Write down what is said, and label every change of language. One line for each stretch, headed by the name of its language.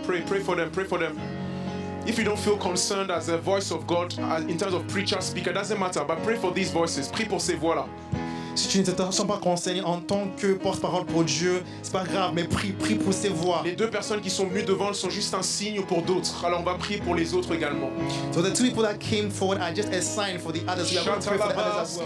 English: Pray for them, pray for them. If you don't feel concerned as a voice of God, in terms of preacher, speaker, doesn't matter, but pray for these voices.
French: Prie pour ces voix-là. Si tu ne te sens pas concerné en tant que porte-parole pour Dieu, c'est pas grave, mais prie pour ces voix. Les deux personnes qui sont venues devant sont juste un signe pour d'autres. Alors on va prier pour les autres également.
English: So the two people that came forward are just a sign for the others. We are going to pray for the others as well.